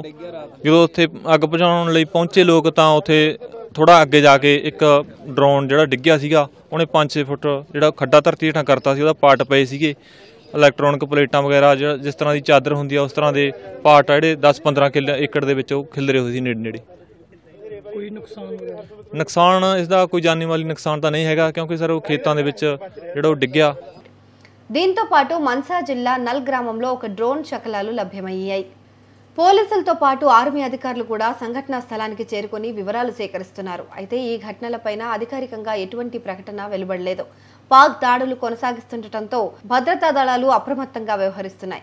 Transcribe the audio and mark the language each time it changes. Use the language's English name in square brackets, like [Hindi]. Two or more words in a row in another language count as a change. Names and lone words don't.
[Punjabi] ਜਦੋਂ ਉੱਥੇ ਅੱਗ ਬੁਝਾਉਣ ਲਈ ਪਹੁੰਚੇ ਲੋਕ ਤਾਂ ਉੱਥੇ ਥੋੜ੍ਹਾ ਅੱਗੇ ਜਾ ਕੇ ਇੱਕ ਡਰੋਨ ਜਿਹੜਾ ਡਿੱਗਿਆ ਸੀਗਾ, ਉਹਨੇ 5-6 ਫੁੱਟ ਜਿਹੜਾ ਖੱਡਾ ਧਰਤੀ ਹੇਠਾਂ ਕਰਤਾ ਸੀ, ਉਹਦਾ ਪਾਰਟ ਪਏ ਸੀਗੇ। ਇਲੈਕਟ੍ਰੋਨਿਕ ਪਲੇਟਾਂ ਵਗੈਰਾ ਜਿਸ ਤਰ੍ਹਾਂ ਦੀ ਚਾਦਰ ਹੁੰਦੀ ਆ, ਉਸ ਤਰ੍ਹਾਂ ਦੇ ਪਾਰਟ ਆ ਜਿਹੜੇ 10-15 ਏਕੜ ਦੇ ਵਿੱਚ ਉਹ ਖਿਲਰੇ ਹੋਏ ਸੀ ਨੇੜੇ। ਕੋਈ ਨੁਕਸਾਨ ਇਸ ਦਾ ਕੋਈ ਜਾਨੀ ਮਾਲੀ ਨੁਕਸਾਨ ਤਾਂ ਨਹੀਂ ਹੈਗਾ, ਕਿਉਂਕਿ ਸਰ ਉਹ ਖੇਤਾਂ ਦੇ ਵਿੱਚ ਜਿਹੜਾ ਉਹ ਡਿੱਗਿਆ। [Telugu] దీంతో పాటు మన్సా జిల్లా నల్ గ్రామంలో ఒక డ్రోన్ శకలాలు లభ్యమయ్యాయి. పోలీసులతో పాటు ఆర్మీ అధికారులు కూడా సంఘటనా స్థలానికి చేరుకుని వివరాలు సేకరిస్తున్నారు. అయితే ఈ ఘటనలపైన అధికారికంగా ఎటువంటి ప్రకటన వెలువడలేదు. పాక్ దాడులు కొనసాగిస్తుండటంతో భద్రతా దళాలు అప్రమత్తంగా వ్యవహరిస్తున్నాయి.